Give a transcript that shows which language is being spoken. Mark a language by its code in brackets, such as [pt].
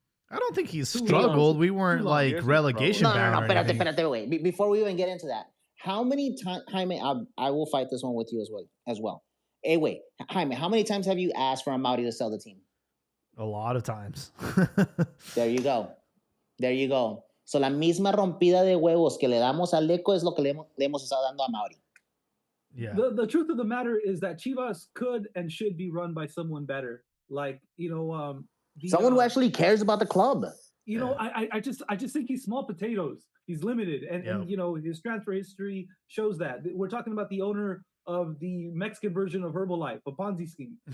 [en] I don't think he's struggled. We weren't like relegation bound. [es] No, espérate, [en] wait. Before we even get into that, how many times, Jaime, I will fight this one with you as well. Hey, wait, Jaime, how many times have you asked for Amaury to sell the team? A lot of times. There you go. [es] So la misma rompida de huevos que le damos al Leco es lo que le hemos estado dando a Amaury. [en] Yeah. The truth of the matter is that Chivas could and should be run by someone better. Like, someone who actually cares about the club. I just think he's small potatoes. He's limited, and his transfer history shows that. We're talking about the owner of the Mexican version of Herbalife, a Ponzi scheme.